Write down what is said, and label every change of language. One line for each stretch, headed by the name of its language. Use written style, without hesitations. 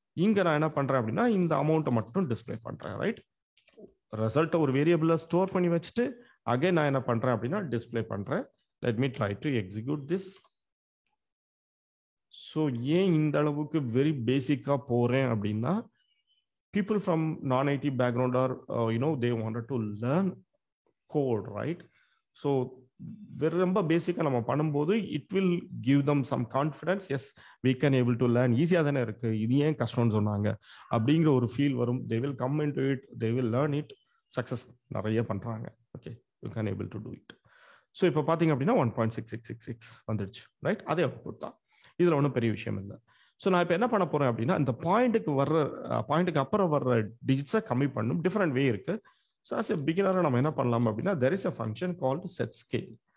Tamil: இங்க நான் என்ன பண்றேன் அப்படின்னா இந்த அமௌண்ட்டை மட்டும் டிஸ்ப்ளே பண்றேன். ரைட், ரிசல்ட்டை ஒரு வேரியபிள்ல ஸ்டோர் பண்ணி வச்சுட்டு அகைன் நான் என்ன பண்றேன் அப்படின்னா டிஸ்ப்ளே பண்றேன்.
English: Let me try to execute this.
Tamil: So ஏன் இந்த அளவுக்கு வெரி பேசிக்கா போறேன் அப்படின்னா,
English: people from non-IT background are they wanted to learn code, right? So
Tamil: ரொம்ப பேசிக்கா நம்ம பண்ணும்போது
English: It will give them some confidence. Yes, we can able to learn.
Tamil: ஈஸியா தானே இருக்கு, இது ஏன் கஷ்டம்னு சொன்னாங்க அப்படிங்கிற ஒரு ஃபீல் வரும்.
English: they will come into it, they will learn it.
Tamil: Success நிறைய பண்றாங்க.
English: Okay, you can able to do it.
Tamil: So இப்போ பார்த்தீங்க அப்படின்னா 1.6666 வந்துடுச்சு. ரைட், அதே அவுட்புட் தான், இதுல ஒன்றும் பெரிய விஷயம் இல்லை. ஸோ நான் இப்போ என்ன பண்ண போறேன் அப்படின்னா, இந்த பாயிண்ட்டுக்கு அப்புறம் வர்ற டிஜிட்ஸை கம்மி பண்ணும். டிஃப்ரெண்ட் வே இருக்கு.
English: so as a பிகினராக
Tamil: நம்ம என்ன பண்ணலாம் அப்படின்னா,
English: there is a function called set scale.